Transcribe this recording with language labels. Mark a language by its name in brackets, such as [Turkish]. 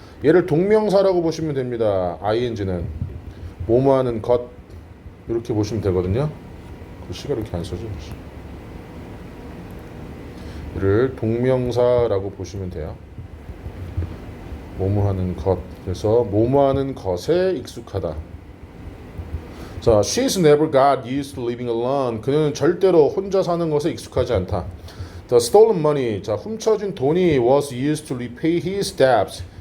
[Korean] 얘를 동명사라고 보시면 됩니다. ing는 뭐뭐 하는 것, 이렇게 보시면 되거든요. 글씨가 이렇게 안 써져. 얘를 동명사라고 보시면 돼요. 뭐뭐 하는 것. 그래서 뭐뭐 하는 것에 익숙하다. [English] 자, she's never got used to living alone. [Korean] 그는 절대로 혼자 사는 것에 익숙하지 않다. [English] The stolen money. 자, [Korean] 훔쳐진 돈이 [English] was used to repay his debts.